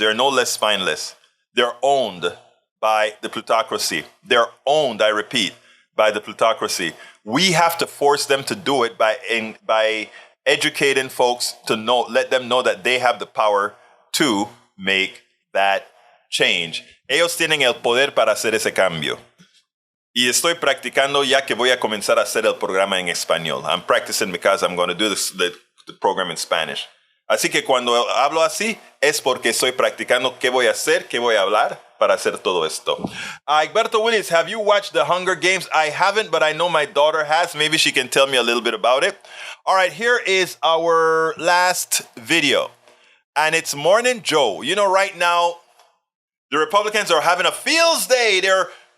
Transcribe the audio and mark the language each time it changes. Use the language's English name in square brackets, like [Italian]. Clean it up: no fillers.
[English] They're no less spineless. They're owned by the plutocracy. They're owned, I repeat, by the plutocracy. We have to force them to do it by educating folks to let them know that they have the power to make that change. [Spanish] Ellos tienen el poder para hacer ese cambio. Y estoy practicando ya que voy a comenzar a hacer el programa en español. [English] I'm practicing because I'm going to do the program in Spanish. [Spanish] Así que cuando hablo así es porque estoy practicando qué voy a hacer, qué voy a hablar para hacer todo esto. [English] Egberto Willis, have you watched the Hunger Games? I haven't, but I know my daughter has. Maybe she can tell me a little bit about it. All right, here is our last video. And it's Morning Joe. You know, right now, the Republicans are having a fields day. They're,